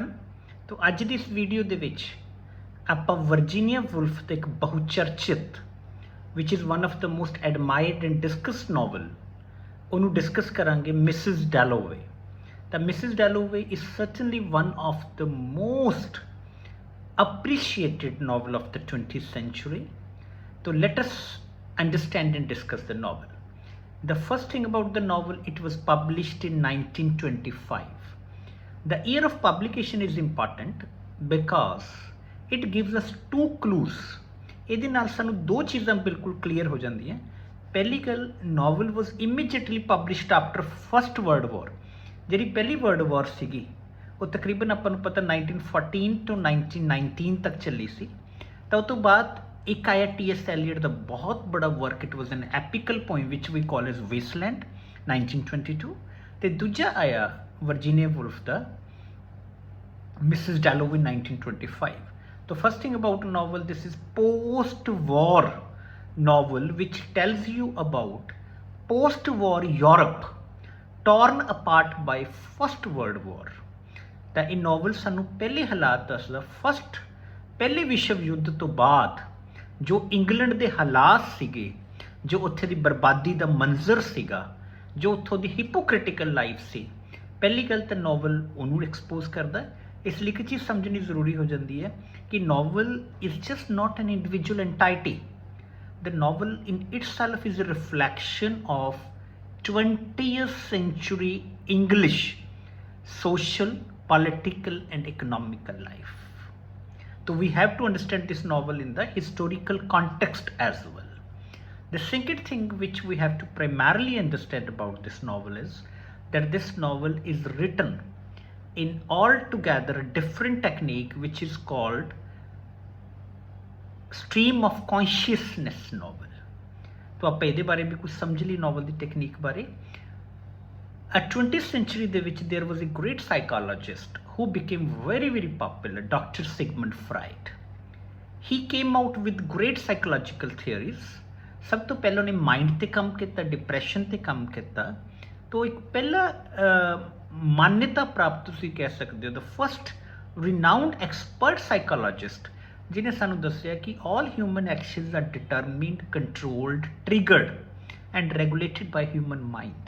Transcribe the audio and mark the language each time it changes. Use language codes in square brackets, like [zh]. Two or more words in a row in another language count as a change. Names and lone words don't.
[pa] तो ਅੱਜ ਦੀ ਇਸ ਵੀਡੀਓ ਦੇ ਵਿੱਚ ਆਪਾਂ ਵਰਜੀਨੀਆ ਵੁਲਫ ਦੇ ਇੱਕ ਬਹੁਚਰਚਿਤ [en] which is one of the most admired and discussed novel [pa] ਉਹਨੂੰ ਡਿਸਕਸ ਕਰਾਂਗੇ, ਮਿਸਿਸ ਡੈਲੋਵੇ। [en] ਤਾਂ ਮਿਸਿਸ ਡੈਲੋਵੇ is certainly one of the most appreciated novel of the 20th century. So let us understand and discuss the novel. The first thing about the novel, it was published in 1925. The year of publication is important because it gives us two clues. [pa] ਇਹਦੇ ਨਾਲ ਸਾਨੂੰ ਦੋ ਚੀਜ਼ਾਂ ਬਿਲਕੁਲ ਕਲੀਅਰ ਹੋ ਜਾਂਦੀਆਂ। ਪਹਿਲੀ ਗੱਲ, [en] novel was immediately published after First World War। [pa] ਜਿਹੜੀ ਪਹਿਲੀ [en] world war [pa] ਸੀਗੀ ਉਹ ਤਕਰੀਬਨ ਆਪਾਂ ਨੂੰ ਪਤਾ 1914 ਤੋਂ 1919 ਤੱਕ ਚੱਲੀ ਸੀ। ਤਾਂ ਉਹ ਤੋਂ ਬਾਅਦ ਇੱਕ ਆਇਆ T.S. ਐਲੀਅਟ ਦਾ ਬਹੁਤ ਬੜਾ ਵਰਕ, [en] it was an epical poem which we call as [pa] ਵੇਸਟਲੈਂਡ 1922, ਤੇ ਦੂਜਾ ਆਇਆ ਵਰਜੀਨੀਆ ਵੁਲਫ ਦਾ ਮਿਸਿਸ ਡੈਲੋਵੇ 1925। [en] So first thing about a novel, this is post-war novel which tells you about post-war Europe torn apart by First World War। [pa] ਤਾਂ ਇਹ ਨੋਵਲ ਸਾਨੂੰ ਪਹਿਲੇ ਹਾਲਾਤ ਦੱਸਦਾ, ਪਹਿਲੇ ਵਿਸ਼ਵ ਯੁੱਧ ਤੋਂ ਬਾਅਦ ਜੋ ਇੰਗਲੈਂਡ ਦੇ ਹਾਲਾਤ ਸੀਗੇ, ਜੋ ਉੱਥੇ ਦੀ ਬਰਬਾਦੀ ਦਾ ਮੰਜ਼ਰ ਸੀਗਾ, ਜੋ ਉੱਥੋਂ ਦੀ [en] hypocritical life [pa] ਸੀ। ਪਹਿਲੀ ਗੱਲ ਤਾਂ ਨੋਵਲ ਉਹਨੂੰ ਐਕਸਪੋਜ਼ ਕਰਦਾ। ਇਸ ਲਈ ਇੱਕ ਚੀਜ਼ ਸਮਝਣੀ ਜ਼ਰੂਰੀ ਹੋ ਜਾਂਦੀ ਹੈ ਕਿ [en] novel is just not an individual entity. the novel in itself is a reflection of 20th century English social, political and economical life. So we have to understand this novel in the historical context as well. The second thing which we have to primarily understand about this novel is that this novel is written in altogether a different technique which is called stream of consciousness novel। [hi] तो आप [pa] ਇਹਦੇ ਬਾਰੇ ਵੀ ਕੁਝ ਸਮਝ ਲਈ ਨੋਵਲ ਦੀ ਟੈਕਨੀਕ ਬਾਰੇ। [en] 20th century [pa] ਦੇ ਵਿੱਚ [en] there was a great psychologist who became very popular, Dr. Sigmund Freud। He came out with great psychological theories। [pa] ਸਭ ਤੋਂ ਪਹਿਲਾਂ ਉਹਨੇ ਮਾਈਂਡ ਤੇ ਕੰਮ ਕੀਤਾ, ਡਿਪਰੈਸ਼ਨ ਤੇ ਕੰਮ ਕੀਤਾ। ਤੋਂ ਇੱਕ ਪਹਿਲਾ ਮਾਨਤਾ ਪ੍ਰਾਪਤ ਤੁਸੀਂ ਕਹਿ ਸਕਦੇ ਹੋ, [en] the first renowned expert psychologist [pa] ਜਿਹਨੇ ਸਾਨੂੰ ਦੱਸਿਆ ਕਿ [en] all human actions are determined, controlled, triggered and regulated by human mind।